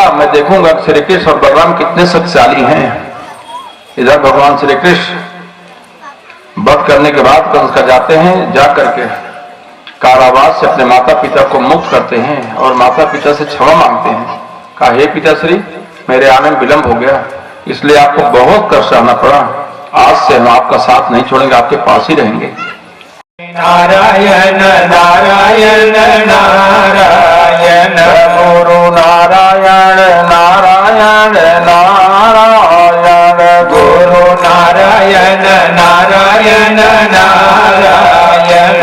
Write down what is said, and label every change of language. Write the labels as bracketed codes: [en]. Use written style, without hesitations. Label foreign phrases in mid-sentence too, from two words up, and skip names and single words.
[hi] मैं देखूंगा श्री कृष्ण और बलराम कितने शक्तिशाली हैं। इधर भगवान श्री कृष्ण वध करने के बाद कंस का जाते हैं, जा करके कारावास से अपने माता पिता को मुक्त करते हैं और माता पिता से क्षमा मांगते हैं। कहा हे पिताश्री, मेरे आने में विलंब हो गया, इसलिए आपको बहुत कष्ट सहना पड़ा। आज से हम आपका साथ नहीं छोड़ेंगे, आपके पास ही रहेंगे। नारायण नारायण नारायण गुरु नारायण नारायण नारायण गुरु नारायण नारायण नारायण